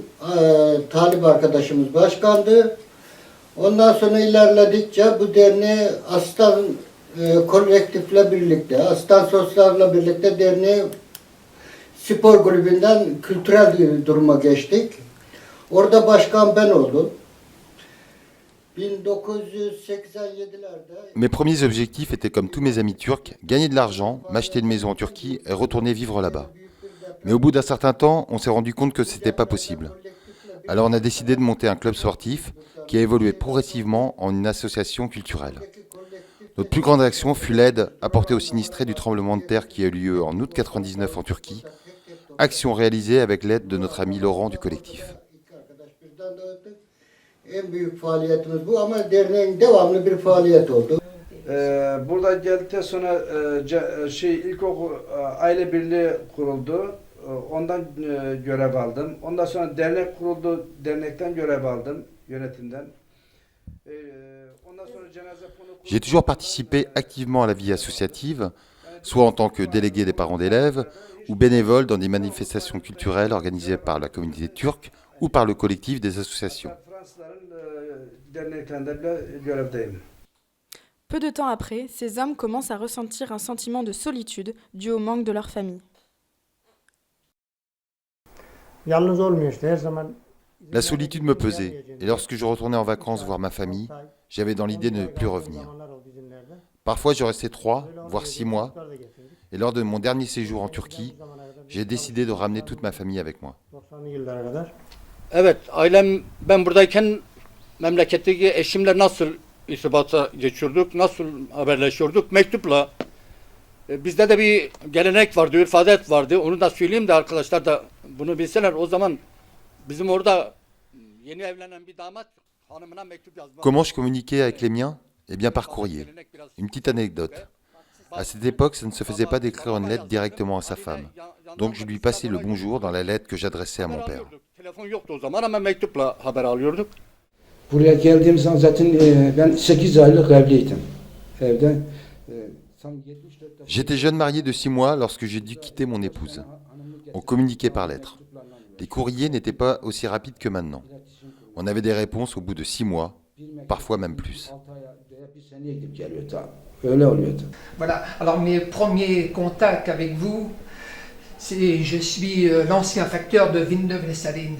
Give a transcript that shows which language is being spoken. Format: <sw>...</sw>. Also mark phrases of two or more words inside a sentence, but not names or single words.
<tr>Talip arkadaşımız başkandı. Ondan sonra ilerledikçe bu derneği Aslan kolektifle birlikte, Aslan Sosyal'la birlikte derneği spor kulübünden kültürel duruma geçtik. Orada başkan ben oldum. 1987'lerde...</tr> <fr>Mes premiers objectifs étaient, comme tous mes amis turcs, gagner de l'argent, m'acheter une maison en Turquie et retourner vivre là-bas. Mais au bout d'un certain temps, on s'est rendu compte que ce n'était pas possible. Alors on a décidé de monter un club sportif qui a évolué progressivement en une association culturelle. Notre plus grande action fut l'aide apportée aux sinistrés du tremblement de terre qui a eu lieu en août 1999 en Turquie, action réalisée avec l'aide de notre ami Laurent du collectif.</fr> <tr>En büyük faaliyetimiz bu ama derneğin devamlı bir faaliyet oldu. Burada geldikten sonra ilkokul aile birliği kuruldu. Ondan görev aldım. Ondan sonra dernek kuruldu. Dernekten görev aldım yönetimden. Ondan sonra cenaze fonu.</tr> <fr>J'ai toujours participé activement à la vie associative, soit en tant que délégué des parents d'élèves ou bénévole dans des manifestations culturelles organisées par la communauté turque ou par le collectif des associations. Peu de temps après, ces hommes commencent à ressentir un sentiment de solitude dû au manque de leur famille. La solitude me pesait, et lorsque je retournais en vacances voir ma famille, j'avais dans l'idée de ne plus revenir. Parfois, je restais 3, voire 6 mois, et lors de mon dernier séjour en Turquie, j'ai décidé de ramener toute ma famille avec moi.</fr> <tr>Evet, ailem ben buradayken memleketteki eşimle nasıl irtibata geçiyorduk, nasıl haberleşiyorduk? Mektupla. Bizde de bir gelenek vardı, örf adet vardı. Onu da söyleyeyim de arkadaşlar da bunu bilseler. O zaman bizim orada yeni evlenen bir damat hanımına mektup yazmak.</tr> <fr>Comment je communiquais avec les miens? Eh bien par courrier. Une petite anecdote. À cette époque, ça ne se faisait pas d'écrire une lettre directement à sa femme. Donc je lui passais le bonjour dans la lettre que j'adressais à mon père.</fr> <tr>Telefon yoktu o zaman ama mektupla haber alıyorduk. Buraya geldiğim zaman zaten ben 8 aylık evliydim. Evde.</tr> <fr>J'étais jeune marié de 6 mois lorsque j'ai dû quitter mon épouse. On communiquait par lettres. Les courriers n'étaient pas aussi rapides que maintenant. On avait des réponses au bout de 6 mois, parfois même plus. Voilà, alors mes premiers contacts avec vous, je suis l'ancien facteur de Villeneuve-les-Salines.</fr>